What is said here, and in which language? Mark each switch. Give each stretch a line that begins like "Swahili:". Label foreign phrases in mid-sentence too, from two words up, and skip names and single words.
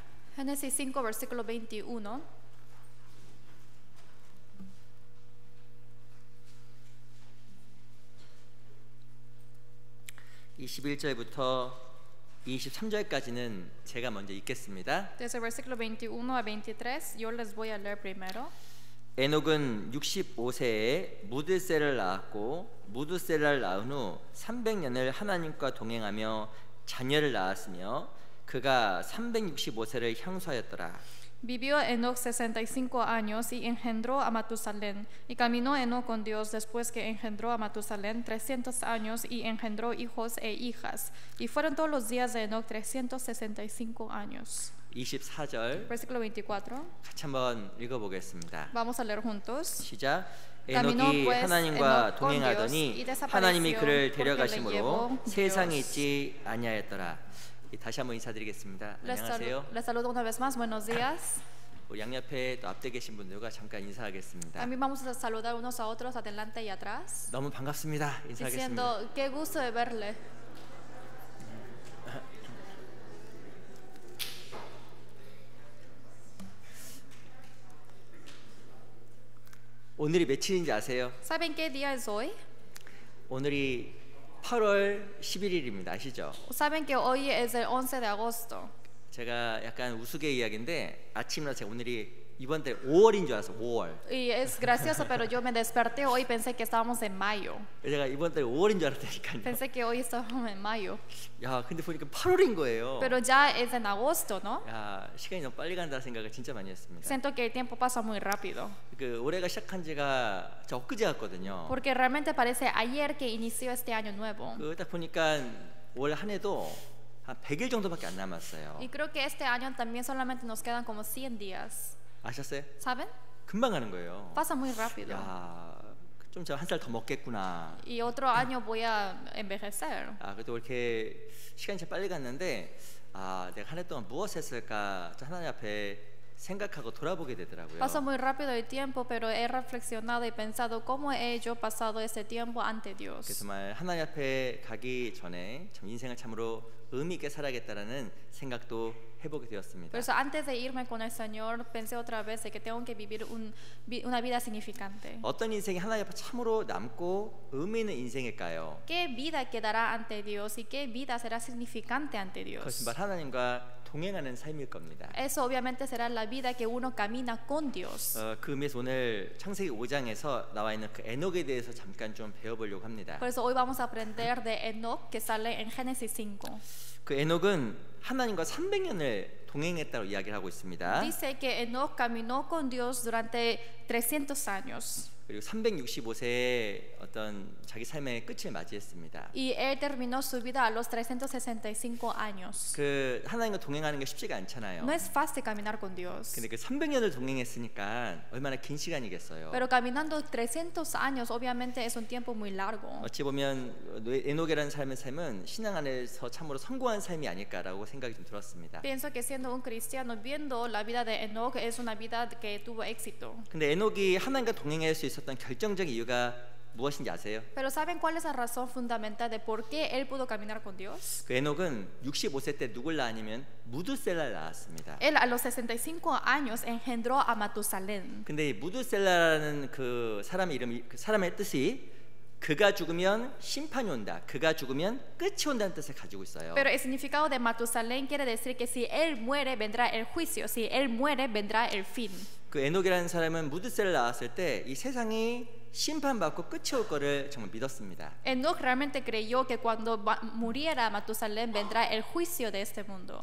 Spanish: Génesis 5 versículo 21.
Korean: (21절부터) 23절까지는 제가 먼저 읽겠습니다.
Spanish: Desde el versículo 21 a 23 yo les voy a leer primero.
Korean: 에녹은 65세에 무드셀을 낳았고 무드셀을 낳은 후 300년을 하나님과 동행하며 자녀를 낳았으며 그가 365세를 향수하였더라.
Spanish: Vivió Enoc 65 años y engendró a Matusalén. Y caminó Enoc con Dios después que engendró a Matusalén 300 años y engendró hijos e hijas. Y fueron todos los días de Enoc 365 años.
Korean: 24절
Spanish: Versículo 24.
Korean: 같이 한번 읽어보겠습니다.
Spanish: Vamos a leer juntos.
Korean: 시작.
Spanish: Caminó
Korean: 에녹이
Spanish: pues
Korean: 하나님과
Spanish: Enoc con
Korean: 동행하더니
Spanish: Dios y desapareció
Korean: 하나님이 그를
Spanish: porque le
Korean: 데려가심으로
Spanish: llevó
Korean: 세상에
Spanish: Dios.
Korean: 있지 아니하였더라. 다시 한번 인사드리겠습니다. 안녕하세요.
Spanish: Les saludo una vez más. Buenos días.
Korean: 우리 양옆에 또 앞에 계신 분들과 잠깐 인사하겠습니다.
Spanish: También vamos a saludar unos a otros adelante y atrás.
Korean: 너무 반갑습니다. 인사하겠습니다.
Spanish: Diciendo, qué gusto de verle.
Korean: 오늘이 며칠인지 아세요?
Spanish: ¿Saben qué día es hoy?
Korean: 오늘이 8월 11일입니다. 아시죠?
Spanish: ¿Saben que hoy es el 11 de agosto?
Korean: 제가 약간 우스개 이야기인데 아침이라 제가 오늘이 이번 달 5월인 줄 알았어. 5월.
Spanish: Y es gracioso, pero yo me desperté hoy y pensé que estábamos en mayo.
Korean: 제가 이번 달 5월인 줄 알았다니까요.
Spanish: Pensé que hoy estábamos en mayo.
Korean: 야, 근데 보니까 8월인 거예요.
Spanish: Pero ya es en agosto, ¿no?
Korean: 야, 시간이 너무 빨리 간다 생각을 진짜 많이 했습니다.
Spanish: Siento que el tiempo pasa muy rápido.
Korean: 그 올해가 시작한 지가 저 엊그제 같거든요.
Spanish: Porque realmente parece ayer que inició este año nuevo.
Korean: 그 딱 보니까 올 한 해도 한 100일 정도밖에 안 남았어요.
Spanish: Y creo que este año también solamente nos quedan como 100 días.
Korean: 아셨어요?
Spanish: ¿Saben?
Korean: 금방 가는 거예요.
Spanish: Pasa muy rápido.
Korean: 야, 좀 저 한 살 더 먹겠구나.
Spanish: Y otro año voy a envejecer.
Korean: 그래도 이렇게 시간이 참 빨리 갔는데 내가 한 해 동안 무엇을 했을까 하나님 앞에 생각하고 돌아보게 되더라고요.
Spanish: Pasa muy rápido el tiempo, pero he reflexionado y pensado cómo he yo pasado ese tiempo ante
Korean: 그래서
Spanish: Dios.
Korean: 정말 하나님 앞에 가기 전에 참 인생을 참으로 의미 있게 살아야겠다라는 생각도 해보게 되었습니다.
Spanish: Por eso antes de irme con el Señor pensé otra vez de que tengo que vivir una vida significante.
Korean: 어떤 인생이 하나님 앞에 참으로 남고 의미 있는 인생일까요?
Spanish: ¿Qué vida quedará ante Dios y qué vida será significante ante
Korean: 그것은
Spanish: Dios?
Korean: 바로 하나님과 동행하는 삶일 겁니다.
Spanish: Eso obviamente será la vida que uno camina con Dios.
Korean: 그 의미에서 오늘 창세기 5장에서 나와 있는 그 에녹에 대해서 잠깐 좀 배워보려고 합니다.
Spanish: Por eso hoy vamos a aprender de Enoc que sale en Génesis 5.
Korean: 그 에녹은 하나님과 300년을 동행했다고 이야기를 하고 있습니다.
Spanish: Dice que Enoc caminó con Dios durante 300 años.
Korean: 그리고 365세의 어떤 자기 삶의 끝을 맞이했습니다.
Spanish: Y él terminó su vida a los 365 años.
Korean: 그 하나님과 동행하는 게 쉽지가 않잖아요.
Spanish: No es fácil caminar con Dios.
Korean: 근데 그 300년을 동행했으니까 얼마나 긴 시간이겠어요.
Spanish: Pero caminando 300 años obviamente es un tiempo muy largo.
Korean: 어찌 보면 에녹이라는 삶의 삶은 신앙 안에서 참으로 성공한 삶이 아닐까라고 생각이 좀 들었습니다.
Spanish: Pienso que siendo un cristiano viendo la vida de Enoc es una vida que tuvo éxito.
Korean: 근데 에녹이 하나님과 동행할 수 있었던 결정적인 이유가 무엇인지 아세요?
Spanish: Pero ¿saben cuál es la razón fundamental de por qué él pudo caminar con Dios?
Korean: 그 에녹은 65세 때 누굴 낳았냐면 무드셀라를 낳았습니다.
Spanish: Él a los 65 años engendró a Matusalén.
Korean: 근데 이 무드셀라라는 그 사람의 이름이 그 사람의 뜻이 그가 죽으면 심판이 온다. 그가 죽으면 끝이 온다는 뜻을 가지고 있어요.
Spanish: Pero el significado de Matusalén quiere decir que si él muere vendrá el juicio, si él muere vendrá el fin.
Korean: 그 에녹이라는 사람은 무드셀라를 낳았을 때 이 세상이 심판받고 끝이 올 거를 정말 믿었습니다.
Spanish: Enoc realmente creyó que cuando muriera Matusalén vendrá el juicio de este mundo.